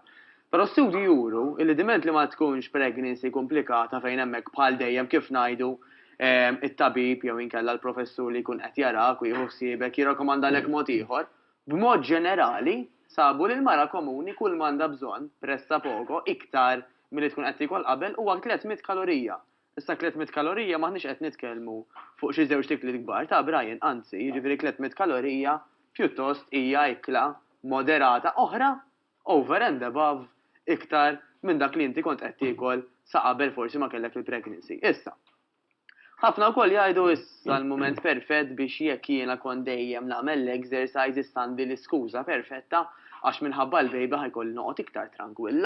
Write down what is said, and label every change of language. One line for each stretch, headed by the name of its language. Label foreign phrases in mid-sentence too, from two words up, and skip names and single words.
Maltese: Però studji juru li diment li ma tkunx pregnancy komplikata fejn hemmhekk bħal dejjem kif ngħidu it-tabib jew inkella l-professur li jkun qed jarak u jieħu ħsiebek jirrakkomandalek mod ieħor, b'mod ġenerali sabu li l-mara komuni kull m'għandha bżonn
Italian: pressa poco
Maltese: iktar milli tkun qed tikol qabel huwa 300 kalorija. Issa 300 kalorija maħniex qed nitkellmu fuq xi żewġ tikli kbar ta' Brian, anzi, jiġifieri 300 kalorija pjuttost hija ikla moderata oħra
English: over and above
Maltese: iktar minn dak li inti kont qed tiekol sa qabel forsi ma kellek il-pregnancy. Issa. Ħafna wkoll jgħidu issa l-mument perfett biex jekk jiena kont dejjem nagħmel l-exercise istandi l-iskuża perfetta għax minħabba l-bejba ħajkolli noqgħod iktar tranquilla.